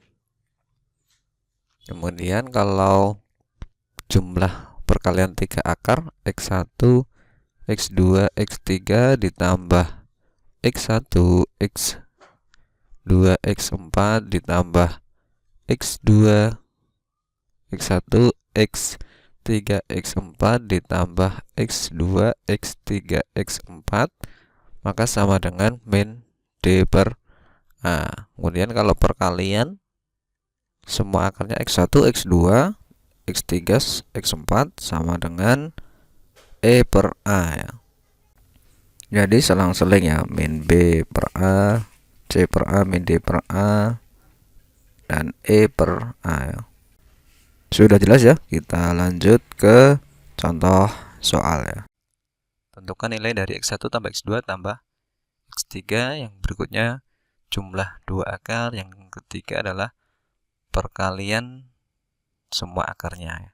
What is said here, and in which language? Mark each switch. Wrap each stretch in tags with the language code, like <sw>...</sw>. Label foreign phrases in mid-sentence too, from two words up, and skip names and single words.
<id>Kemudian kalau jumlah perkalian 3 akar, x1, x2, x3 ditambah x1, x2, x4 ditambah x2, x1, x3, x4 ditambah x2, x3, x4, maka sama dengan min d per a. Kemudian kalau perkalian semua akarnya X1, X2, X3, X4 sama dengan E per A ya. Jadi selang-seling ya, min B per A, C per A, min D per A, dan E per A ya. Sudah jelas ya, kita lanjut ke contoh soal ya. Tentukan nilai dari X1 tambah X2 tambah X3, yang berikutnya jumlah dua akar, yang ketiga adalah perkalian semua akarnya ya.</id>